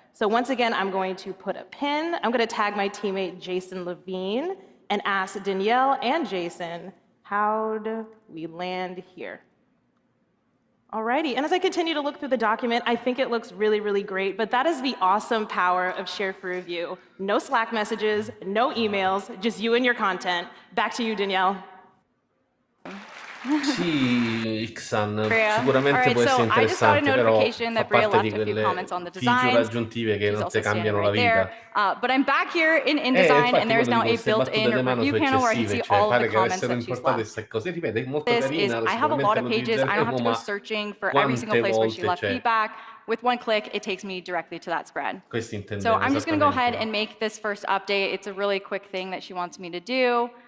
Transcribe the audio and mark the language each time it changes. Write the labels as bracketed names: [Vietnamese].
[English] So once again, I'm going to put a pin. I'm going to tag my teammate Jason Levine and ask Danielle and Jason, how'd we land here? Alrighty, and as I continue to look through the document, I think it looks really, really great, but that is the awesome power of Share for Review. No Slack messages, no emails, just you and your content. Back to you, Danielle. [Italian] Sì, Ixan, sicuramente può essere interessante, però fa parte di quelle feature aggiuntive che non ti cambiano la vita. [English] But I'm back here in InDesign, and there's now a built-in review panel where I can see all of the comments that she's left. I have a lot of pages. I don't have to go searching for every single place where she left feedback. With one click, it takes me directly to that spread. So I'm just going to go ahead and make this first update. It's a really quick thing that she wants me to do.